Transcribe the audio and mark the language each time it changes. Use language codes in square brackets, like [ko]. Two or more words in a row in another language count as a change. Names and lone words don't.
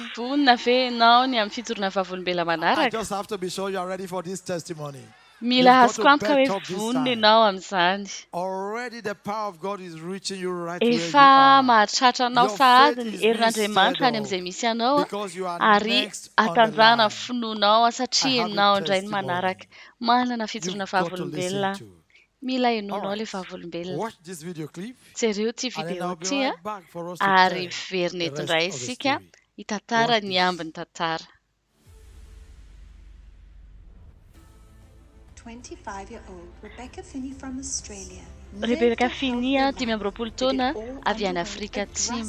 [mg] Vonina ve ianao ny amin'ny fitorana vavolombela [en] I [mg] manaraka? [en] just have to be sure you are ready for this testimony. [mg] Mila [en] You've got [mg] azoko [en] to [mg] antoka [en] bet [mg] hoe [en] up this [mg] vonina [en] time. [mg] ianao amin'izany. [en] Already the power of God is reaching you right where you [mg] Efa [en] are. [mg] mahatratra anao [en] Your [mg] sahady [en] faith [mg] ny [en] is being [mg] herin'Andriamanitra [en] stirred [mg] any [en] up [mg] amin'izay misy anao [en] because you are [mg] ary [en] next on the [mg] atanjahana [en] line. [mg] finoanao [en] I [mg] satria [en] have a [mg] ianao indray ny [en] testimony. [mg] manaraka. Manana fitorana [en] You've got to listen [mg] vavolombelona. [en] to. [mg] Mila [en] All [mg] henoinao [en] right. [mg] ilay vavolombelona. [en] Watch this video clip [mg] Jereo ity [en] and then [mg] video [en] I'll be [mg] ity a [en] right back for us to [mg] ary [en] tell [mg] verina [en] the [mg] eto [en] rest [mg] indray [en] of the [mg] isika [en] story. [mg] hitantara [en] Watch [mg] ny [en] this. [mg] ambiny tantara. [en] 25-year-old Rebecca Finney from Australia [mg] Rebecca Finney 18 taona avy any Afrika Atsimo.